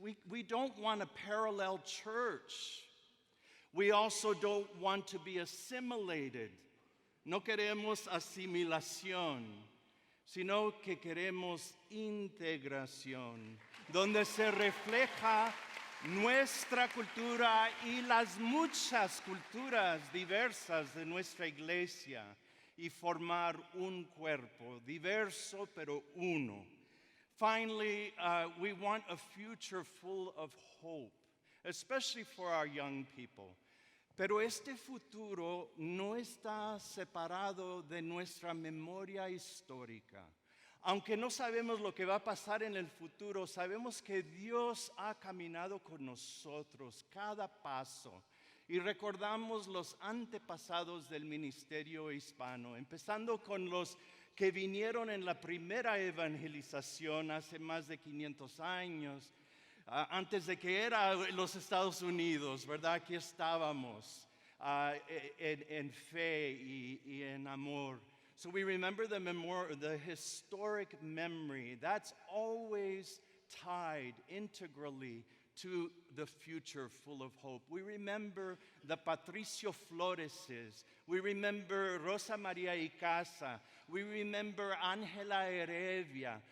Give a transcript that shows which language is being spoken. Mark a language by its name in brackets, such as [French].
[English] We don't want a parallel church. We also don't want to be assimilated. [Spanish] No queremos asimilación, sino que queremos integración, donde se refleja nuestra cultura y las muchas culturas diversas de nuestra iglesia, y formar un cuerpo diverso pero uno. [English] Finally, we want a future full of hope, especially for our young people. [Spanish] Pero este futuro no está separado de nuestra memoria histórica. Aunque no sabemos lo que va a pasar en el futuro, sabemos que Dios ha caminado con nosotros cada paso. Y recordamos los antepasados del ministerio hispano, empezando con los que vinieron en la primera evangelización hace más de 500 años, antes de que era los Estados Unidos, ¿verdad? Aquí estábamos en fe y en amor. [English] So we remember the historic memory. That's always tied integrally to the future full of hope. We remember the Patricio Floreses. We remember Rosa Maria Icaza. We remember Ángela Heredia.